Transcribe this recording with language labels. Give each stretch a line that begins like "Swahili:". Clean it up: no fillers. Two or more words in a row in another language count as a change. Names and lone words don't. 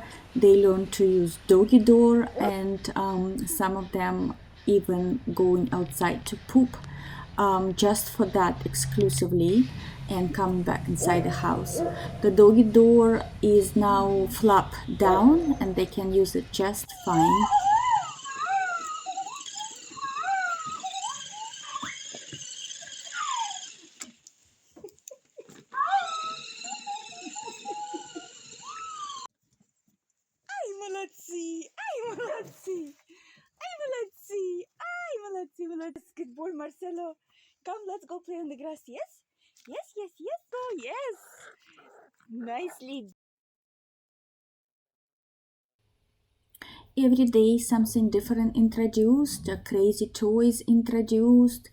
English: They learn to use doggy door, and some of them even going outside to poop, just for that exclusively, and coming back inside the house. The doggy door is now flap down and they can use it just fine.
Russian: Ай, молодцы! Ай, молодцы! Ай, молодцы! Ай, молодцы, молодцы!
English: Good boy, Marcelo. Come, let's go play on the grass, yes? Yes, yes, yes, go, yes! Nicely. Every day something different introduced, crazy toys introduced.